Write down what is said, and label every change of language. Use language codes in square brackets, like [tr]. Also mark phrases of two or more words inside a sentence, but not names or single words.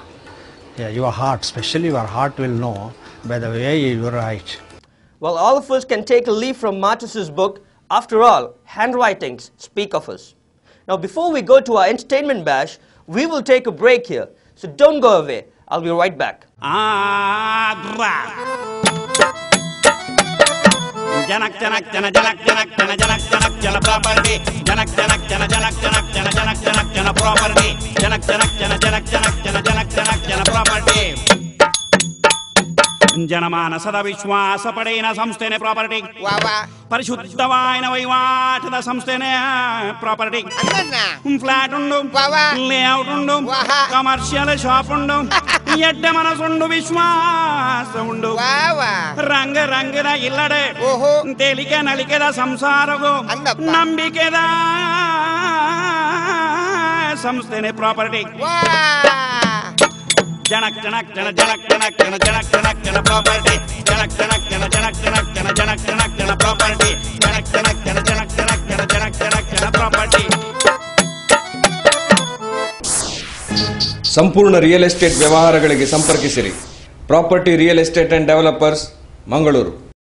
[en] Your heart, especially your heart will know by the way you write. Well, all of us can take a leaf from Martis's book. After all, handwritings speak of us. Now, before we go to our entertainment bash, we will take a break here. So don't go away. I'll be right back. [tcy] Janak janak jana janak janak jana janak janak jana property. Janak janak jana janak janak jana janak janak jana property. Janak janak jana janak janak jana janak janak jana property. ಜನಮಾನಸದ ವಿಶ್ವಾಸ ಪಡೆಯಿನ ಸಂಸ್ಥೆನೆ ಪ್ರಾಪರ್ಟಿ. ಪರಿಶುದ್ಧವಾಯಿನ ವಹಿವಾಟದ ಸಂಸ್ಥೆನೆ ಪ್ರಾಪರ್ಟಿ. ಫ್ಲಾಟ್ ಉಂಡು, ಲೇಔಟ್ ಉಂಡು, [en] commercial shop [tcy] ಉಂಡು, ಎಡ್ಡ ಮನಸ್ಸುಂಡು, ವಿಶ್ವಾಸ ಉಂಡು. ರಂಗ ರಂಗದ ಇಲ್ಲಡೆ ತೇಲಿಕೆ ನಲಿಕೆದ ಸಂಸಾರಗೂ ನಂಬಿಕೆದ ಸಂಸ್ಥೆನೆ ಪ್ರಾಪರ್ಟಿ. Janak janak jana janak janak jana janak janak jana property. Janak janak jana janak janak jana janak janak jana property. Janak janak jana janak janak jana janak janak jana property. [kn] ಸಂಪೂರ್ಣ [en] real estate [kn] ವ್ಯವಹಾರಗಳಿಗೆ ಸಂಪರ್ಕಿಸಿರಿ. ಪ್ರಾಪರ್ಟಿ ರಿಯಲ್ ಎಸ್ಟೇಟ್ ಅಂಡ್ ಡೆವಲಪರ್ಸ್, ಮಂಗಳೂರು.